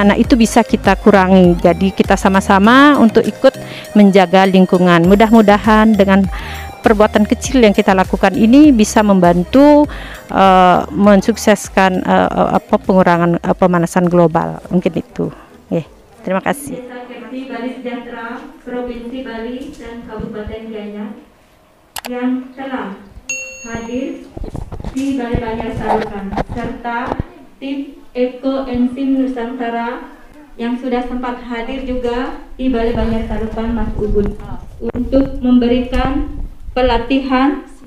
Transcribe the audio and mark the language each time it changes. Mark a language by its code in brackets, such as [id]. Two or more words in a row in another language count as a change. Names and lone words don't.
[id] Nah itu bisa kita kurangi. Jadi kita sama-sama untuk ikut menjaga lingkungan. Mudah-mudahan dengan perbuatan kecil yang kita lakukan ini bisa membantu mensukseskan pengurangan pemanasan global. Mungkin itu. Terima kasih. Desa Kepti Bali Sejahtera, Provinsi Bali dan Kabupaten Gianyar yang telah hadir di Balai Banjar Tarukan, serta tim Ekoenzim Nusantara yang sudah sempat hadir juga di Balai Banjar Tarukan, Mas Ubud, untuk memberikan pelatihan